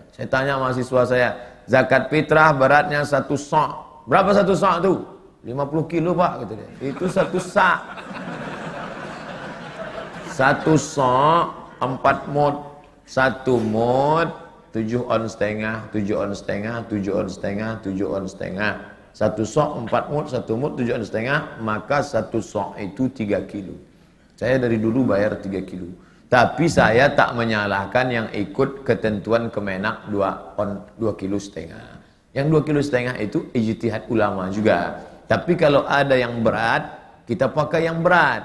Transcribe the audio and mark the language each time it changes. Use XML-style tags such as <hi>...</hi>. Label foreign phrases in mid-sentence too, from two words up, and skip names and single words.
<id>Saya tanya mahasiswa saya, zakat fitrah beratnya 1 sok. Berapa 1 sok tu? 50 kilo pak, kata dia. Itu 1 sak. 1 sok 4 mud. 1 mud 7 on setengah, 7 on setengah, 7 on setengah, 7 on setengah. 1 sok 4 mud, 1 mud 7 on setengah, maka 1 sok itu 3 kilo. Saya dari dulu bayar 3 kilo. Tapi saya tak menyalahkan yang ikut ketentuan Kemenak 2 kilo setengah. Yang 2 kilo setengah itu ijtihad ulama juga. Tapi kalau ada yang berat, kita pakai yang berat.</id>